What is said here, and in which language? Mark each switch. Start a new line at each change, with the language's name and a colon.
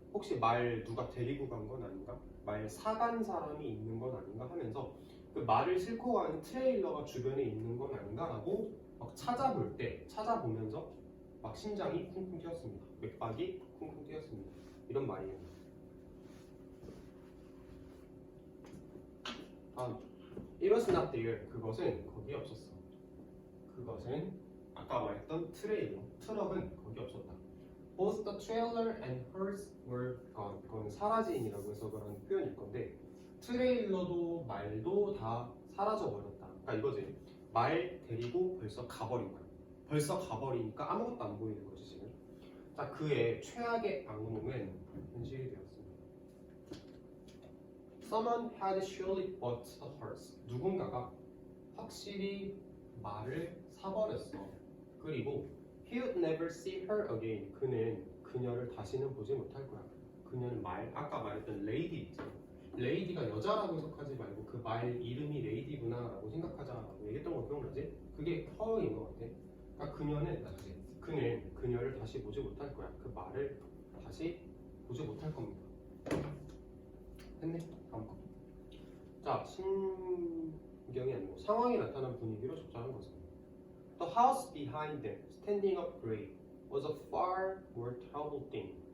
Korean: 혹시 말 누가 데리고 간 건 아닌가? 말 사간 사람이 있는 건 아닌가 하면서 그 말을 싣고 가는 트레일러가 주변에 있는 건 아닌가라고 막 찾아볼 때, 찾아보면서 막 심장이 쿵쿵 뛰었습니다. 맥박이 쿵쿵 뛰었습니다. 이런 말이에요.
English: It was not there.
Korean: 그것은 거기 없었어. 그것은 아까 말했던 트럭은 거기 없었다.
English: Both the trailer and hers were gone.
Korean: 그건 사라진이라고 해석을 하는 표현일 건데 트레일러도 말도 다 사라져 버렸다. 그러니까 이거지. 말 데리고 벌써 가버린 거야. 벌써 가버리니까 아무것도 안 보이는 거지 지금. 자, 그의 최악의 악몽은 현실이 되었습니다.
English: Someone had surely bought a horse.
Korean: 누군가가 확실히 말을 사버렸어. 그리고
English: he would never see her again.
Korean: 그는 그녀를 다시는 보지 못할 거야. 그녀는 아까 말했던 lady 있죠. lady가 여자라고 해석하지 말고 그 말 이름이 lady구나 라고 생각하자라고 얘기했던 거 기억나지? 그게 her인 것 같아. 그러니까 그는 그녀를 다시 보지 못할 거야. 그 말을 다시 보지 못할 겁니다. 됐네. 다음 거. 자, 신경이 아니고 상황이 나타난 분위기로 적절한 것은
English: The house behind them, standing up grey, was a far more troubled thing.